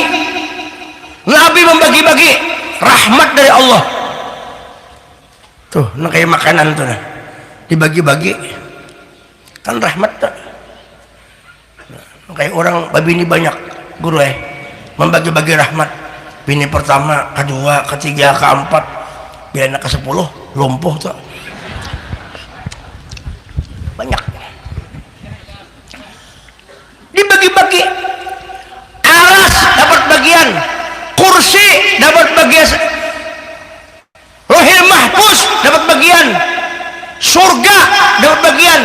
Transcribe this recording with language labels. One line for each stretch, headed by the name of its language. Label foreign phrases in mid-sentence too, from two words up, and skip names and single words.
Indonesian: Nabi membagi-bagi rahmat dari Allah. Tuh, nah kayak makanan tuh, nah. Dibagi-bagi kan rahmat tak? Nah, kayak orang bini banyak, guru membagi-bagi rahmat. Bini pertama, kedua, ketiga, keempat, biar anak ke-10 lumpuh tuh. Banyak. Dibagi-bagi. Aras dapat bagian, kursi dapat bagian, Lauhul Mahfuz dapat bagian, surga dapat bagian.